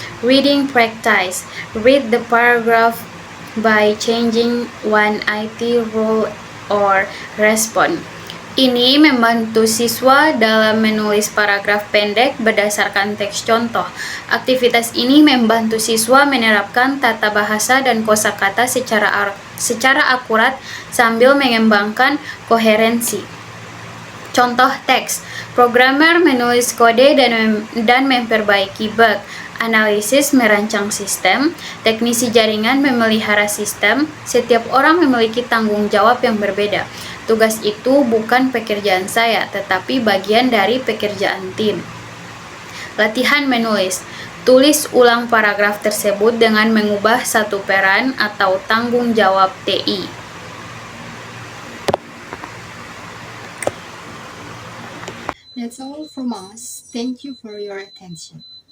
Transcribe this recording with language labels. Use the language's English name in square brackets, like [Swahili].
[English] Reading practice. Read the paragraph by changing one IT rule or respond. [Indonesian] Ini membantu siswa dalam menulis paragraf pendek berdasarkan teks contoh. Aktivitas ini membantu siswa menerapkan tata bahasa dan kosakata secara akurat sambil mengembangkan koherensi. Contoh teks. Programmer menulis kode dan memperbaiki bug. Analisis merancang sistem. Teknisi jaringan memelihara sistem. Setiap orang memiliki tanggung jawab yang berbeda. Tugas itu bukan pekerjaan saya, tetapi bagian dari pekerjaan tim. Latihan menulis. Tulis ulang paragraf tersebut dengan mengubah satu peran atau tanggung jawab TI. [English] That's all from us. Thank you for your attention.